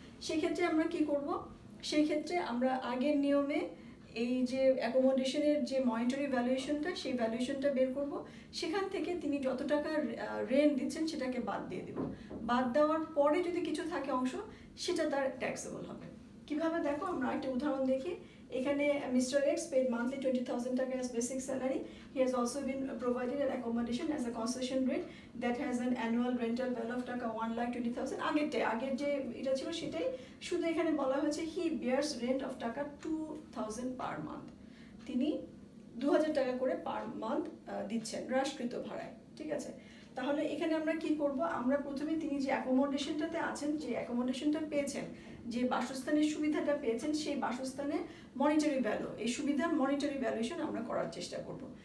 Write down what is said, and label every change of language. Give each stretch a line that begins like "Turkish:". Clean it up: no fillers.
Bangla: সেক্ষেত্রে আমরা কি করব, সেই ক্ষেত্রে আমরা আগের নিয়মে এই যে অ্যাকোমোডেশনের যে মনিটারি ভ্যালুয়েশনটা সেই ভ্যালুয়েশনটা বের করব, সেখান থেকে তিনি যত টাকা রেন্ট দিচ্ছেন সেটাকে বাদ দিয়ে দেব, বাদ দেওয়ার পরে যদি কিছু থাকে অংশ সেটা তার ট্যাক্সেবল হবে। কিভাবে দেখো, আমরা একটা উদাহরণ দেখি। এখানে মিস্টার এক্স পেড মান্থলি 20,000 টাকা
English: as basic salary. He has also been provided an accommodation as a concession rate that has an annual rental value of taka 1,20,000.
Bangla: আগের যে এটা ছিল সেটাই, শুধু এখানে বলা হয়েছে
English: he bears rent of taka 2,000 per month.
Bangla: তিনি 2,000 টাকা করে পার মান্থ দিচ্ছেন হ্রাসকৃত ভাড়ায়, ঠিক আছে। তাহলে এখানে আমরা কি করব, আমরা প্রথমে তিনি যে অ্যাকোমোডেশনটাতে আছেন, যে অ্যাকোমোডেশনটা পেয়েছেন, যে বাসস্থানের সুবিধাটা পেয়েছেন, সেই বাসস্থানের মনিটারি ভ্যালু, এই সুবিধার মনিটারি ভ্যালুয়েশন আমরা করার চেষ্টা করব।